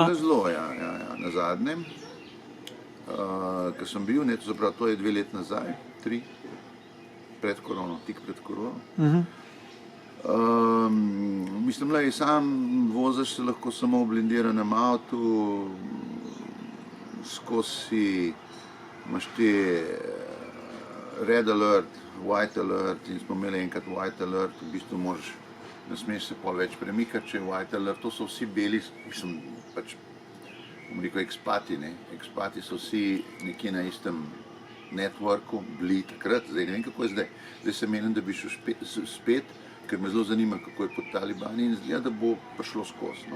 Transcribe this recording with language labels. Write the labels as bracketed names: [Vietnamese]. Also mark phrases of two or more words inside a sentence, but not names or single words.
[Slovenian] Ja, takrat so zelo, ja, na zadnjem, ko sem bil, ne, to je 2 leti nazaj, 3, pred korono, tik pred korono. Mislim, da sam voziš se lahko samo v blindiranem avtu, skozi imaš te [English] red alert, white alert, [Slovenian] in smo imeli enkrat [English] white alert, [Slovenian] v bistvu moraš, ne smeš se pol več premikati, če je [English] white alert, [Slovenian] to so vsi beli, mislim, pač, bom rekel, ekspati, ne, ekspati so vsi nekje na istem networku, bili takrat, zdaj ne vem, kako je zdaj. Zdaj se menim, da bi šel spet, ker me zelo zanima, kako je pod talibani in zgleda, da bo prišlo skozi, no.